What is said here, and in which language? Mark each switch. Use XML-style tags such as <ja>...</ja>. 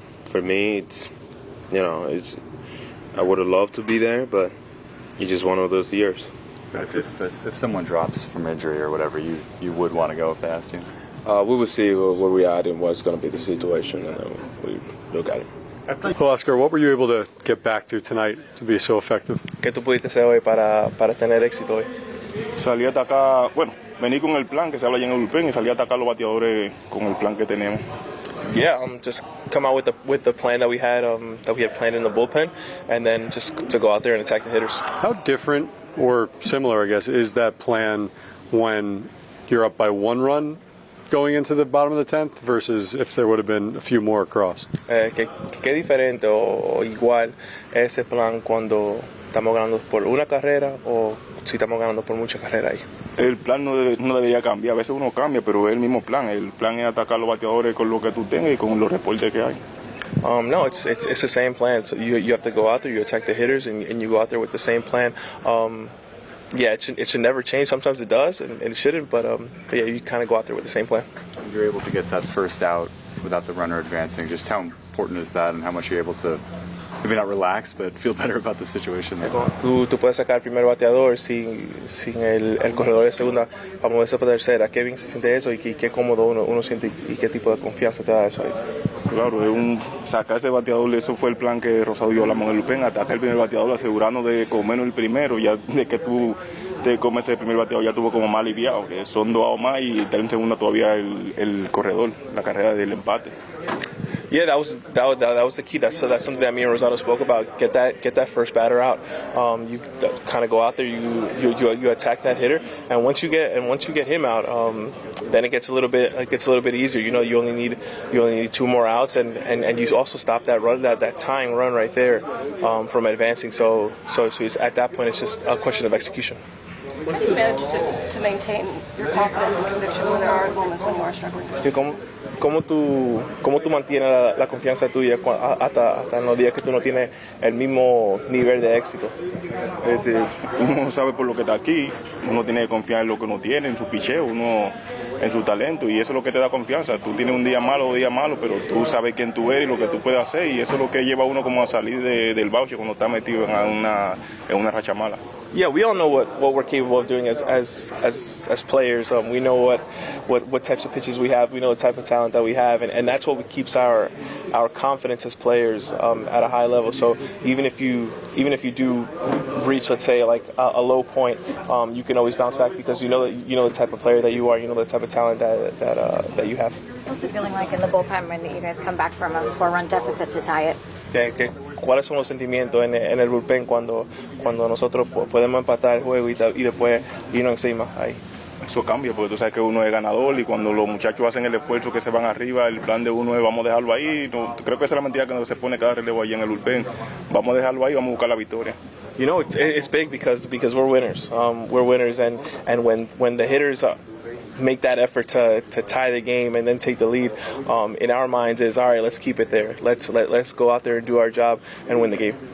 <en>For me, it's I would have loved to be there, but it's just one of those years. If someone drops from injury or whatever, you would want to go if they asked you? We will see where we are and what's going to be the situation, and then we look at it. Huascar, what were you able to get back to tonight to be so effective?</en> <es>¿Qué tú pudiste hacer hoy para tener éxito hoy? Salí a atacar, vení con el plan que se habla allá en el bullpen y salí a atacar los bateadores con el plan que tenemos.</es> <en>Yeah, just come out with the plan that we had planned in the bullpen, and then just to go out there and attack the hitters. How different or similar, I guess, is that plan when you're up by 1 run going into the bottom of the 10th versus if there would have been a few more across?</en> <es>¿Qué diferente o igual ese plan cuando estamos ganando por una carrera o si estamos ganando por muchas carreras ahí? El plan no debería cambiar. A veces uno cambia, pero es el mismo plan. El plan es atacar los bateadores con lo que tú tengas y con los reportes que hay.</es> <en>No, it's the same plan. So you have to go out there, you attack the hitters, and you go out there with the same plan. Yeah, it should never change. Sometimes it does, and it shouldn't. But yeah, you kind of go out there with the same plan. You're able to get that first out without the runner advancing. Just how important is that, and how much you're able to maybe not relax, but feel better about the situation?</en> <es>Tú puedes sacar el primer bateador sin el corredor de segunda para moverse para tercera. Qué bien se siente eso y qué cómodo uno siente y qué tipo de confianza te da eso ahí. Claro, sacar ese bateador, eso fue el plan que Rosado y yo hablamos en el bullpen, atacar el primer bateador, asegurarnos de comernos el primero, ya de que tú te comes ese primer bateador ya tuvo como más aliviado, que son 2 outs más y estar en segunda todavía el corredor, la carrera del empate.</es> <en>Yeah, that was the key. That's something that me and Rosado spoke about. Get that first batter out. You kind of go out there. You attack that hitter, and once you get him out, then it gets a little bit easier. You only need 2 more outs, and you also stop that run, that tying run right there from advancing. So at that point, it's just a question of execution. How do you manage to maintain your confidence and conviction when there are moments when you are struggling?</en> <es>¿Cómo tú mantienes la confianza tuya hasta en los días que tú no tienes el mismo nivel de éxito? Uno sabe por lo que está aquí, uno tiene que confiar en lo que uno tiene, en su picheo, uno en su talento, y eso es lo que te da confianza. Tú tienes un día malo, pero tú sabes quién tú eres y lo que tú puedes hacer, y eso es lo que lleva a uno como a salir del bauche cuando está metido en una racha mala.</es> <en>Yeah, we all know what we're capable of doing as players. We know what types of pitches we have. We know the type of talent that we have, and that's what keeps our confidence as players at a high level. So even if you do reach, let's say, like a low point, you can always bounce back because you know the type of player that you are. You know the type of talent that you have. What's it feeling like in the bullpen when you guys come back from a 4-run deficit to tie it?</en> <es>¿Cuáles son los sentimientos en el bullpen cuando nosotros podemos empatar el juego y después irnos encima ahí? Eso cambia porque tú sabes que uno es ganador, y cuando los muchachos hacen el esfuerzo que se van arriba, el plan de uno es vamos a dejarlo ahí. No, creo que esa es la mentira que se pone cada relevo ahí en el bullpen. Vamos a dejarlo ahí, vamos a buscar la victoria.</es> <en>You know, it's big because we're winners. We're winners, and when the hitters make that effort to tie the game and then take the lead, in our minds is all right. Let's keep it there. Let's go out there and do our job and win the game.</en>